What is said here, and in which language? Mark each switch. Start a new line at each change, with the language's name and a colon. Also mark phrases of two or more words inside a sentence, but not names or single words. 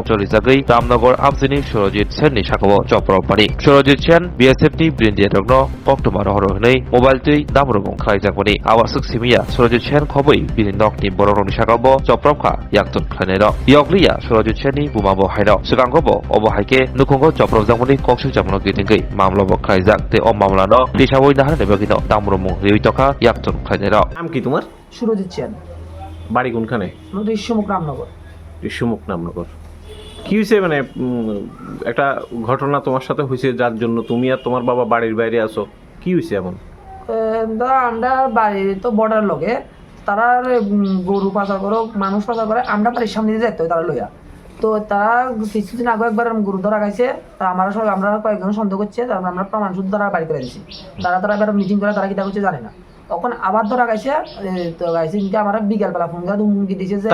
Kok Borok: cholijagai ramnagor amsini Surojit Sen ni sakabo chopropani Surojit Sen BSF ni brindiarokno koktoba rohoro hnei mobile tei damrobong khlaijakbani awasuk simia Surojit Sen khoboi bininok ni borokni sakabo chopropkha yaktun khlainai ro yokliya Surojit Sen ni bumabo haino sikangobo obo haike nukhongo choprojangmani koksuk jamno gitingei mamlobo khlaijak te o mamlano disaboi nahane nebagino damromung riuitoka yaktun khlainai ro
Bangla: নাম কি তোমার? সুরজিৎ সেন বাড়ি কোনখানে? ঋষ্যমুখ রামনগর ঋষ্যমুখ নামনগর। কি হয়েছে মানে একটা ঘটনা তোমার সাথে হয়েছে যার জন্য তুমি আর তোমার বাবা বাড়ির বাইরে আছো, কি হয়েছে এমন? ধরো আমরা বাড়ি তো বর্ডার লগে তারা গরু পাচার করো মানুষ পাচার করে আমরা বাড়ির সামনে দিয়ে যেতে হয় তারা লইয়া তো তারা কিছুদিন আগে একবার গরু ধরা খাইছে তা আমরা কয়েকজন সন্দেহ করছে আমরা প্রমাণ শুদ্ধ তারা বাড়ি করে দিচ্ছি তারা এবার মিটিং করে তারা কিতা করছে জানে না তখন আবার ধরা খাইছে তো গাইছে কিন্তু আমরা বিকেলবেলা ফোন করে হুমকি দিয়েছে যে